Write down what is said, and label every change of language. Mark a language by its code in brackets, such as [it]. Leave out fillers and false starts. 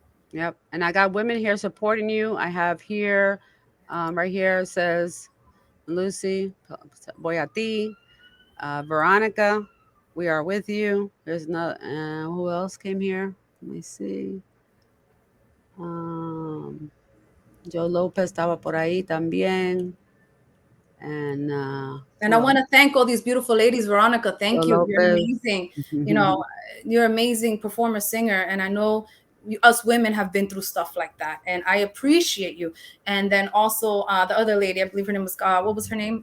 [en] Yep. And I got women here supporting you. I have here, right here, it says Lucy, [es] voy a ti, [en] Veronica, we are with you. There's no, who else came here? Let me see. [es] Joe Lopez estaba por ahí también. [en] And I want to thank all these beautiful ladies. Veronica, thank you. You're amazing. You know, you're an amazing performer, singer. And I know us women have been through stuff like that. And I appreciate you. And then also the other lady, I believe her name was, what was her name?